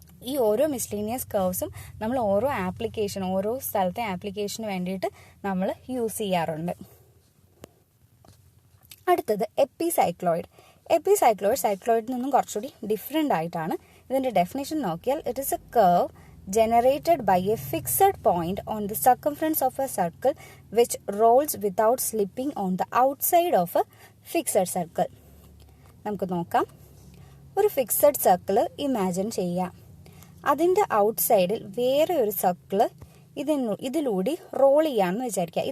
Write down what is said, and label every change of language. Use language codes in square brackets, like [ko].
[ml] ഈ ഓരോ മിസ്ലീനിയസ് കർവ്സും നമ്മൾ ഓരോ സ്ഥലത്തെ ആപ്ലിക്കേഷന് വേണ്ടിയിട്ട് നമ്മൾ യൂസ് ചെയ്യാറുണ്ട്. അടുത്തത് എപ്പിസൈക്ലോയിഡ് സൈക്ലോയിഡിൽ നിന്നും കുറച്ചുകൂടി ഡിഫറെൻ്റ് ആയിട്ടാണ്. ഇതിൻ്റെ ഡെഫിനേഷൻ നോക്കിയാൽ [en] It is a curve generated by a fixed point on the circumference of a circle which rolls without slipping on the outside of a fixed circle. [ml] നമുക്ക് നോക്കാം. ഒരു ഫിക്സഡ് സർക്കിൾ ഇമാജിൻ ചെയ്യാം. അതിൻ്റെ ഔട്ട്സൈഡിൽ വേറെ ഒരു സർക്കിൾ ഇതിലൂടെ role ചെയ്യാമെന്ന് വിചാരിക്കുക.